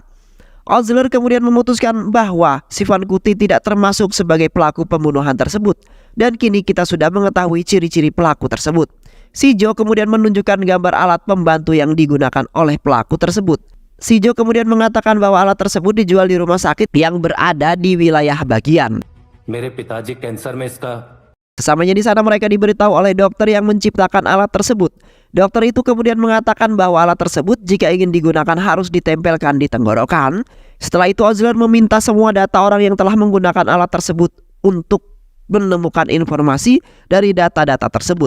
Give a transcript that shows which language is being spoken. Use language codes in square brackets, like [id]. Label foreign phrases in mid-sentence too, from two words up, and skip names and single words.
[id] Ozler kemudian memutuskan bahwa Sivan Kuti tidak termasuk sebagai pelaku pembunuhan tersebut dan kini kita sudah mengetahui ciri-ciri pelaku tersebut. Si Jo kemudian menunjukkan gambar alat pembantu yang digunakan oleh pelaku tersebut. Si Jo kemudian mengatakan bahwa alat tersebut dijual di rumah sakit yang berada di wilayah bagian. [hi] मेरे पिताजी कैंसर में इसका [id] Sesampainya di sana mereka diberitahu oleh dokter yang menciptakan alat tersebut. Dokter itu kemudian mengatakan bahwa alat tersebut jika ingin digunakan harus ditempelkan di tenggorokan. Setelah itu Ozler meminta semua data orang yang telah menggunakan alat tersebut untuk menemukan informasi dari data-data tersebut.